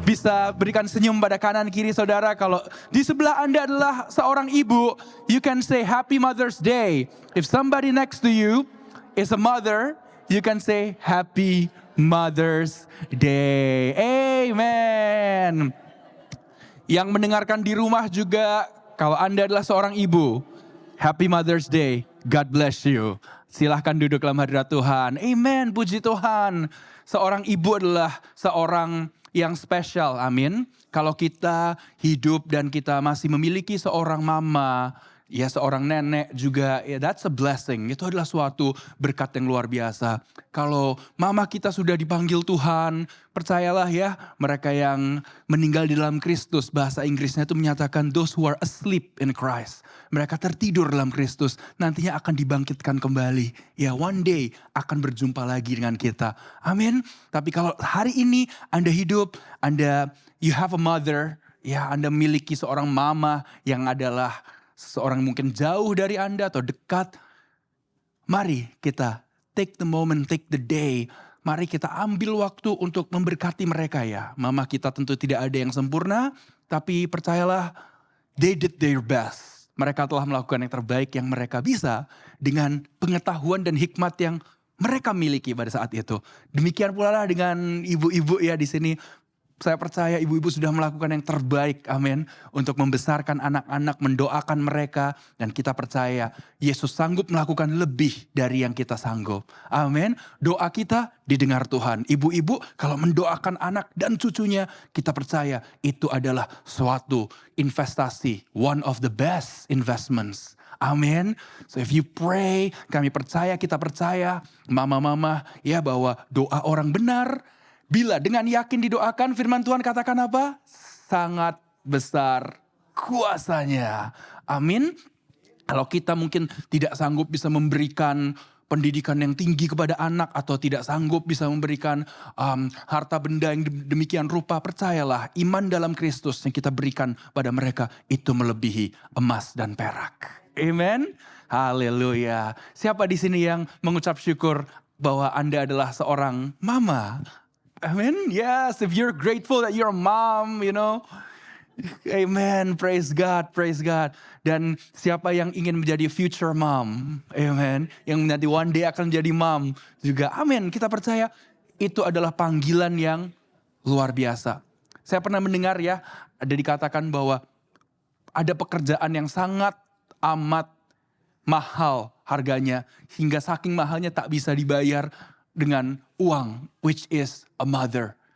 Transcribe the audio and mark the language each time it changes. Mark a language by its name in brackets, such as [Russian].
[Indonesian] bisa berikan senyum pada kanan kiri saudara. Kalau di sebelah Anda adalah seorang ibu, you can say Happy Mother's Day. [English] If somebody next to you is a mother, you can say Happy Mother's Day. Amen. [Indonesian] Yang mendengarkan di rumah juga, kalau Anda adalah seorang ibu, Happy Mother's Day. God bless you. Silahkan duduk dalam hadirat Tuhan. Amen, puji Tuhan. Seorang ibu adalah seorang yang spesial, amin. Kalau kita hidup dan kita masih memiliki seorang mama, ya seorang nenek juga, ya that's a blessing. Itu adalah suatu berkat yang luar biasa. Kalau mama kita sudah dipanggil Tuhan, percayalah ya, mereka yang meninggal di dalam Kristus, bahasa Inggrisnya itu menyatakan those who are asleep in Christ. Mereka tertidur dalam Kristus, nantinya akan dibangkitkan kembali. Ya one day akan berjumpa lagi dengan kita. Amin. Tapi kalau hari ini Anda hidup, you have a mother, ya Anda memiliki seorang mama yang adalah seseorang mungkin jauh dari Anda atau dekat. Mari kita take the moment, take the day. Mari kita ambil waktu untuk memberkati mereka ya. Mama kita tentu tidak ada yang sempurna, tapi percayalah, they did their best. Mereka telah melakukan yang terbaik yang mereka bisa dengan pengetahuan dan hikmat yang mereka miliki pada saat itu. Demikian pula lah dengan ibu-ibu ya di sini. Saya percaya ibu-ibu sudah melakukan yang terbaik, amin. Untuk membesarkan anak-anak, mendoakan mereka. Dan kita percaya Yesus sanggup melakukan lebih dari yang kita sanggup. Amin. Doa kita didengar Tuhan. Ibu-ibu kalau mendoakan anak dan cucunya, kita percaya itu adalah suatu investasi. [English] One of the best investments. [Indonesian] Amin. So if you pray, kami percaya, kita percaya, mama-mama ya bahwa doa orang benar, bila dengan yakin didoakan, firman Tuhan katakan apa? Sangat besar kuasanya. Amin. Kalau kita mungkin tidak sanggup bisa memberikan pendidikan yang tinggi kepada anak, atau tidak sanggup bisa memberikan harta benda yang demikian rupa, percayalah iman dalam Kristus yang kita berikan pada mereka itu melebihi emas dan perak. Amen. Haleluya. Siapa di sini yang mengucap syukur bahwa Anda adalah seorang mama? Amen. [English] Yes, if you're grateful that you're a mom, you know. Amen. Praise God, praise God. [Indonesian] Dan siapa yang ingin menjadi future mom? Amen. Yang nanti one day akan menjadi mom juga. Amin. Kita percaya itu adalah panggilan yang luar biasa. Saya pernah mendengar ya, ada dikatakan bahwa ada pekerjaan yang sangat amat mahal harganya, hingga saking mahalnya tak bisa dibayar dengan uang, which is a mother.